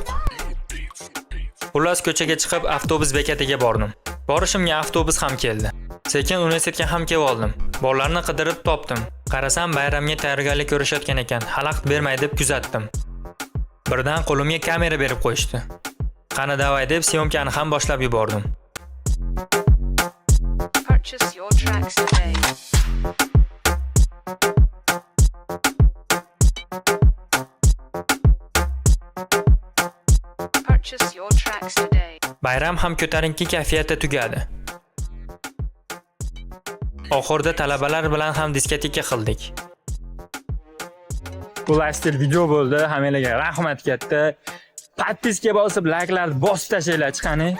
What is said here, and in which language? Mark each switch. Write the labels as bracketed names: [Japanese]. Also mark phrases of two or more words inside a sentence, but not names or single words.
[Uzbek] Xullas ko'chaga chiqib, avtobus bekatiga bordim. Borishimga avtobus ham keldi. Sekin universitetga ham kelib oldim. Bolalarni qidirib topdim. Qarasam, bayramga tayyorgarlik ko'rishayotgan ekan. Xalaqit bermay deb kuzatdim. Birdan qo'limga kamera berib qo'yishdi. Qani davay deb syomkani ham boshlab yubordim. [English] Purchase your tracks today. Purchase your tracks today. [Uzbek] Bayram ham ko'tarinki kayfiyatda tugadi. Oxirida talabalar bilan ham diskoteka qildik. Bu lastir video bo'ldi. Hammalarga rahmat katta. Podpiska bosib, like'larni bosib tashlaylar chiqani.